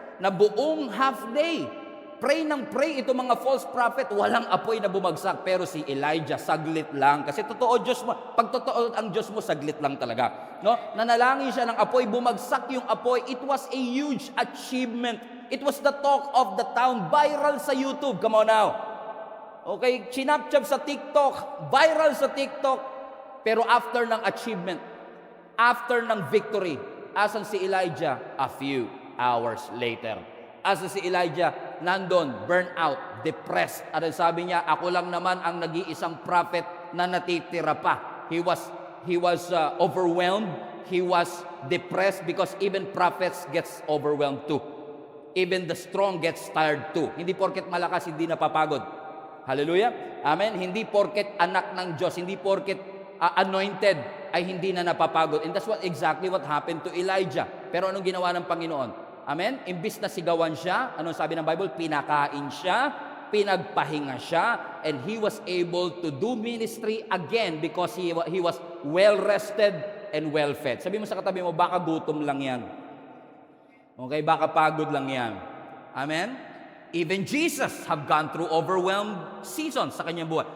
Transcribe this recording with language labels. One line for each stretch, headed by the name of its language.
Filipino: Na buong half day, pray ng pray itong mga false prophet, walang apoy na bumagsak. Pero si Elijah, saglit lang. Kasi totoo Diyos mo, pag totoo ang Diyos mo, saglit lang talaga. No? Nanalangin siya ng apoy, bumagsak yung apoy.
English: It was a huge achievement. It was the talk of the town,
Filipino: viral sa YouTube.
English: Come on now.
Filipino: Okay, chinap-chap sa TikTok, viral sa TikTok. Pero after ng achievement, after ng victory, asan si Elijah?
English: A few hours later.
Filipino: Asan si Elijah? Nandun, burnout, depressed. At sabi niya, ako lang naman ang nag-iisang prophet na natitira pa.
English: He was overwhelmed. He was depressed because even prophets gets overwhelmed too. Even the strong gets tired too.
Filipino: Hindi porket malakas, hindi napapagod. Hallelujah. Amen. Hindi porket anak ng Diyos, hindi porket anointed, ay hindi na napapagod.
English: And that's exactly what happened to Elijah.
Filipino: Pero anong ginawa ng Panginoon? Amen? Imbis na sigawan siya, anong sabi ng Bible? Pinakain siya, pinagpahinga siya,
English: and he was able to do ministry again because he was well-rested and well-fed.
Filipino: Sabi mo sa katabi mo, baka gutom lang yan. Okay, baka pagod lang yan. Amen?
English: Even Jesus have gone through overwhelmed seasons
Filipino: sa kanyang buhay.